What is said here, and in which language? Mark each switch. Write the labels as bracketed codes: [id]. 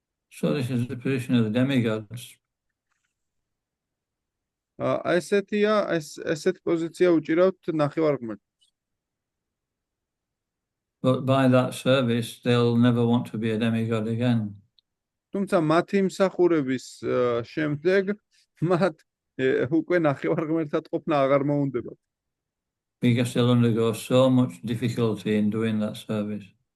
[en] So this is the position of the demigods. [ka] ესეთ პოზიცია უჭირავთ ნახევარღმერთს. [en] But by that service, they'll never want to be a demigod again. [ka] თუმცა მათი მსახურების შემდეგ მათ უკვე ნახევარღმერთად ყოფნა აღარ მოუნდებათ. [en] Because they'll undergo so much difficulty in doing that service.